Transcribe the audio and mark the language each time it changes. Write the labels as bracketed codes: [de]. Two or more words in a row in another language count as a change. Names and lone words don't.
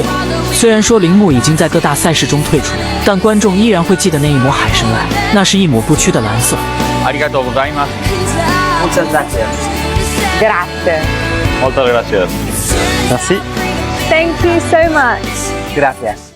[zh] 虽然说铃木已经在各大赛事中退出，但观众依然会记得那一抹海参蓝，那是一抹不屈的蓝色。 [ja] ありがとうございます. [es] Muchas gracias. [it] Grazie. [es] Molto gracias. [fr] Merci. [en] Thank you so much. [es] Gracias.